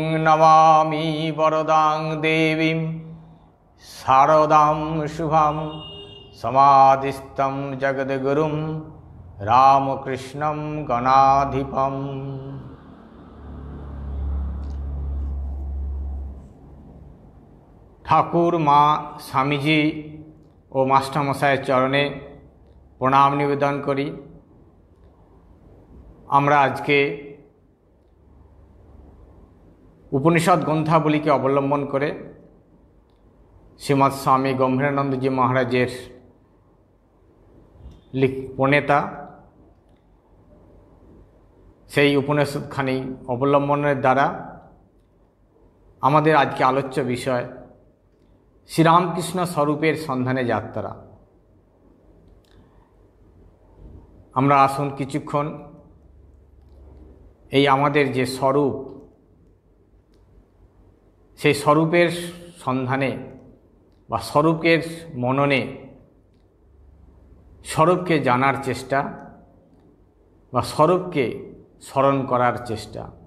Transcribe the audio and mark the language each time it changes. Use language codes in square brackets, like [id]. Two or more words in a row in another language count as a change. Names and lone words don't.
[sa] नमामि वरदां देवीं शारदां शुभां समाधिस्थं जगद्गुरुं रामकृष्णं गणाधिपम्। [bn] ঠাকুর মা স্বামীজী আর মাস্টারমশাইয়ের চরণে প্রণাম নিবেদন করি। আমরা আজকে উপনিষদ গ্রন্থাবলী কে অবলম্বন করে শ্রীমৎ স্বামী গম্ভীরানন্দ জী মহারাজের প্রণেতা সেই উপনিষদখানি অবলম্বনের দ্বারা আমাদের আজকে আলোচ্য বিষয় শ্রীরামকৃষ্ণ স্বরূপের সন্ধানে যাত্রা। আমরা আসুন কিছুক্ষণ এই আমাদের যে স্বরূপ সেই স্বরূপের সন্ধানে বা স্বরূপের মননে স্বরূপকে জানার চেষ্টা বা স্বরূপকে স্মরণ করার চেষ্টা।